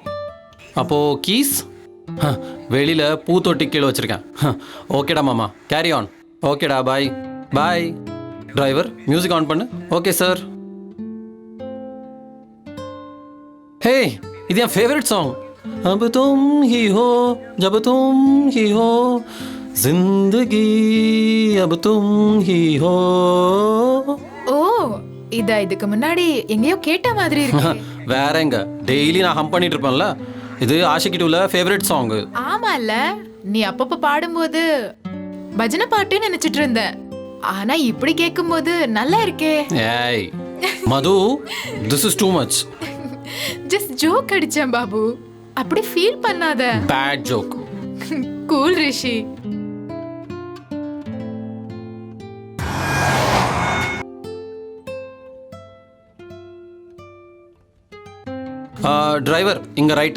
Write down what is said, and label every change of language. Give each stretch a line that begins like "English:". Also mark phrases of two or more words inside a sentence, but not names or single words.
Tamil: அப்போது கீஸ் வெளியில் பூத்தொட்டி கீழே வச்சுருக்கேன். ஓகேடா மாமா,
English: carry on.
Tamil: ஓகேடா,
English: bye bye.
Tamil: டிரைவர்,
English: music on
Tamil: பண்ணு.
English: okay sir.
Tamil: ஹே, இது என்
English: favourite song.
Hindi: अब तुम ही हो जब तुम ही हो जिंदगी अब तुम ही हो.
Tamil: ஓ, இதுக்கு முன்னாடி எங்கேயோ கேட்ட மாதிரி இருக்கு. வேற எங்க, டெய்லி நான் ஹம் பண்ணிட்டு இருப்பேன்ல. இது ஆஷிகி டூல
English: favourite song.
Tamil: ஆமால, நீ அப்பப்ப பாடும்போது பஜனை பாட்டுன்னு நினைச்சிட்டு இருந்தேன். ஆனா இப்படி கேட்கும்போது நல்லா இருக்கே. ஏய் மது,
English: this is too much. just joke
Tamil: அடிச்சேன் பாபு, அப்படி ஃபீல் பண்ணாத.
English: Bad joke.
Tamil: கூல் ரிஷி. டிரைவர், இங்க ரைட்.